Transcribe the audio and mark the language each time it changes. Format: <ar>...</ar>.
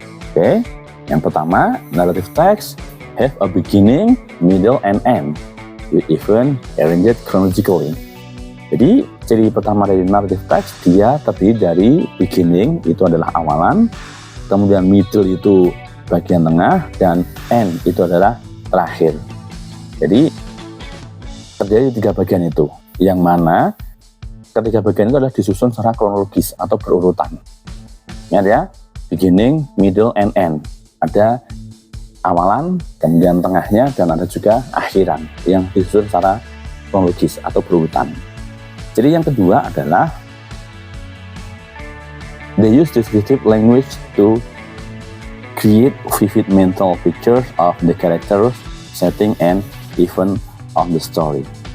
<id>Oke, yang pertama,</id> <en>narrative text have a beginning, middle, and end with event arranged chronologically.</en> <id>Jadi ciri pertama dari narrative text dia terdiri dari beginning, itu adalah awalan, kemudian middle itu bagian tengah, dan end itu adalah terakhir. Jadi terjadi 3 bagian itu, yang mana ketiga bagian itu adalah disusun secara kronologis atau berurutan. Ingat ya, beginning, middle, and end. Ada awalan, kemudian tengahnya, dan ada juga akhiran yang disusun secara kronologis atau berurutan. Jadi yang kedua adalah</id> <en>they use descriptive language to create vivid mental pictures of the characters, setting, and event of the story.</en>